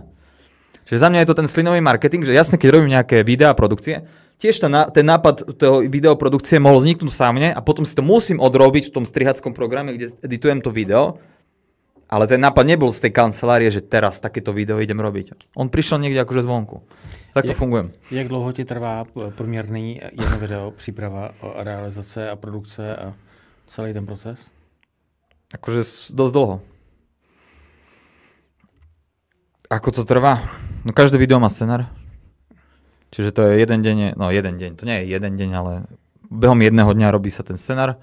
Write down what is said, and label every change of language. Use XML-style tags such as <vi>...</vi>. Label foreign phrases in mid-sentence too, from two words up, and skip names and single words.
<sk>Čiže za mňa je to ten slinový marketing, že jasne, keď robím nejaké videá produkcie, tiež ten nápad toho videoprodukcie mohol vzniknúť sámne a potom si to musím odrobiť v tom strihackom programe, kde editujem to video. Ale ten nápad nebol z tej kancelárie, že teraz takéto video idem robiť. On prišiel niekde akože zvonku. Tak to fungujem.</sk> <cs>Jak dlouho ti trvá průměrný jedno video, příprava, realizace a produkce a celý ten proces?</cs> <sk>Akože dosť dlho. Ako to trvá? No každé video má scenár. Čiže to je jeden deň, to nie je jeden deň, ale behom jedného dňa robí sa ten scenár.</sk>